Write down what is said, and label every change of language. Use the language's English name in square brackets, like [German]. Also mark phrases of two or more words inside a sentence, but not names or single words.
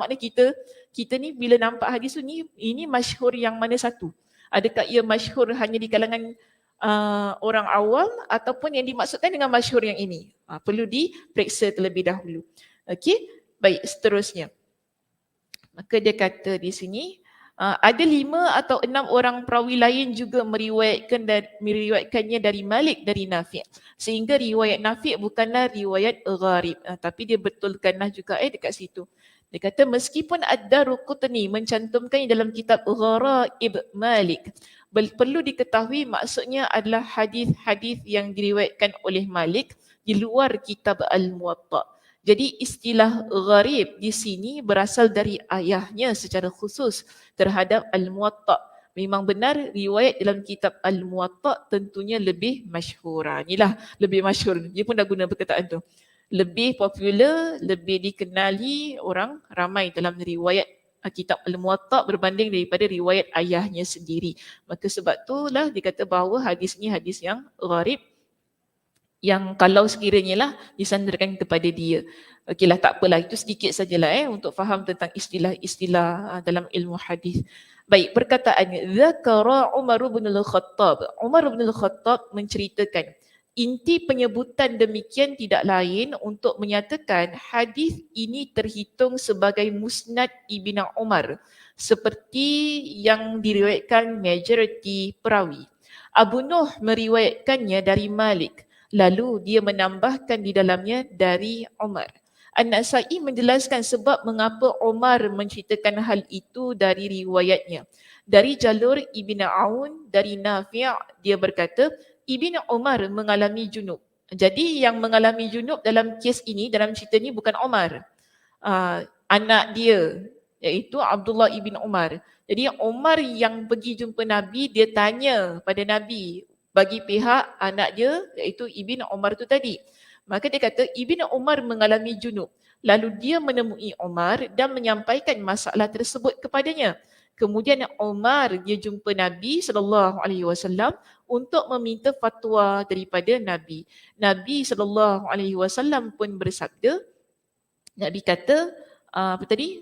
[Malay] Maknanya kita ni bila nampak hadis tu ni, ini masyhur yang mana satu? Adakah ia masyhur hanya di kalangan orang awam ataupun yang dimaksudkan dengan masyhur yang ini? Perlu diperiksa terlebih dahulu. Okey, baik, seterusnya. Maka dia kata di sini, ada 5 atau 6 orang perawi lain juga meriwayatkannya dari Malik dari Nafi'. Sehingga riwayat Nafi' bukanlah riwayat gharib. Tapi dia betulkanlah juga dekat situ. Dia kata meskipun Ad-Darqutni mencantumkannya dalam kitab Gharaib Malik, perlu diketahui maksudnya adalah hadis-hadis yang diriwayatkan oleh Malik di luar kitab Al-Muwatta. Jadi istilah gharib di sini berasal dari ayahnya secara khusus terhadap Al-Muwatta. Memang benar riwayat dalam kitab Al-Muwatta tentunya lebih masyhur. Inilah lebih masyhur. Dia pun dah guna perkataan tu. Lebih popular, lebih dikenali orang ramai dalam riwayat kitab Al-Muwatta berbanding daripada riwayat ayahnya sendiri. Maka sebab itulah dikata bahawa hadis ni hadis yang gharib, yang kalau sekiranya lah disandarkan kepada dia. Okeylah, tak apalah, itu sedikit sajalah untuk faham tentang istilah-istilah dalam ilmu hadis. Baik, perkataannya Zakara Umar bin Al-Khattab. Umar bin Al-Khattab menceritakan inti penyebutan demikian tidak lain untuk menyatakan hadis ini terhitung sebagai musnad Ibn Umar seperti yang diriwayatkan majoriti perawi. Abu Nuh meriwayatkannya dari Malik, lalu dia menambahkan di dalamnya dari Umar. An-Nasa'i menjelaskan sebab mengapa Umar menceritakan hal itu dari riwayatnya. Dari jalur Ibn Aun, dari Nafi', dia berkata, Ibn Umar mengalami junub. Jadi yang mengalami junub dalam kes ini, dalam cerita ni bukan Umar. Anak dia, iaitu Abdullah ibn Umar. Jadi Umar yang pergi jumpa Nabi, dia tanya pada Nabi bagi pihak anak dia, iaitu Ibn Umar tu tadi. Maka dia kata Ibn Umar mengalami junub. Lalu dia menemui Umar dan menyampaikan masalah tersebut kepadanya. Kemudian Umar dia jumpa Nabi SAW untuk meminta fatwa daripada Nabi. Nabi SAW pun bersabda, Nabi kata apa tadi?